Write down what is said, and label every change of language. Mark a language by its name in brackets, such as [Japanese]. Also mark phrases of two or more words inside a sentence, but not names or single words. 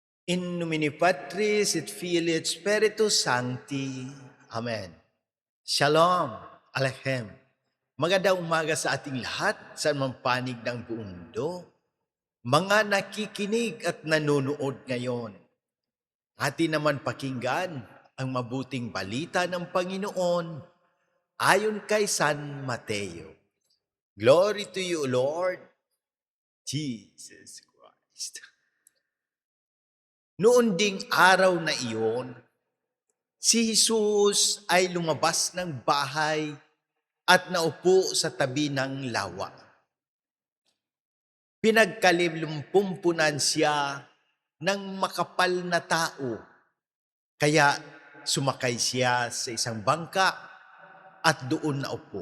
[Latin] In nomine Patris et Filii et Spiritus Sancti. [Hebrew] Amen. Shalom. Alechem. [Filipino] Magandang umaga sa ating lahat sa mga panig ng buong mundo. Mga nakikinig at nanonood ngayon. Atin naman pakinggan ang mabuting balita ng Panginoon ayon kay San Mateo. [English] Glory to you, Lord Jesus Christ. [Filipino] Noon ding araw na iyon, si Jesus ay lumabas ng bahay at naupo sa tabi ng lawa. Pinagkalimpumpunan siya ng makapal na tao, kaya sumakay siya sa isang bangka at doon naupo.